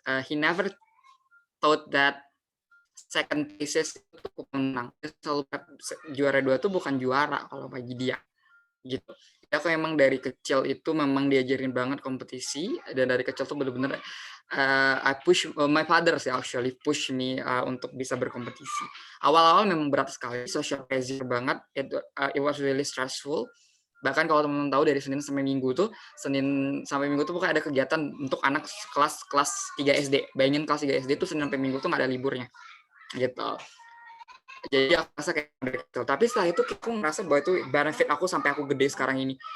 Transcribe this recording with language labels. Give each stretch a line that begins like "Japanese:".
English: He never thought that second places
Indonesian: itu menang. Selalu juara 2 tuh bukan juara kalau bagi dia. Gitu. Aku emang dari kecil itu memang diajarin banget kompetisi, dan dari kecil tuh bener-bener
English: I push my father
Indonesian: sih
English: actually push me
Indonesian: untuk bisa berkompetisi. Awal-awal memang berat sekali, social pressure banget,
English: it was really stressful.
Indonesian: Bahkan kalau teman-teman tahu dari Senin sampai Minggu tuh pokoknya ada kegiatan untuk anak kelas 3 SD. Bayangin kelas 3 SD tuh Senin sampai Minggu tuh nggak ada liburnya. Gitu. Jadi aku rasa kayak gitu. Tapi setelah itu aku ngerasa bahwa itu benefit aku sampai aku gede sekarang ini.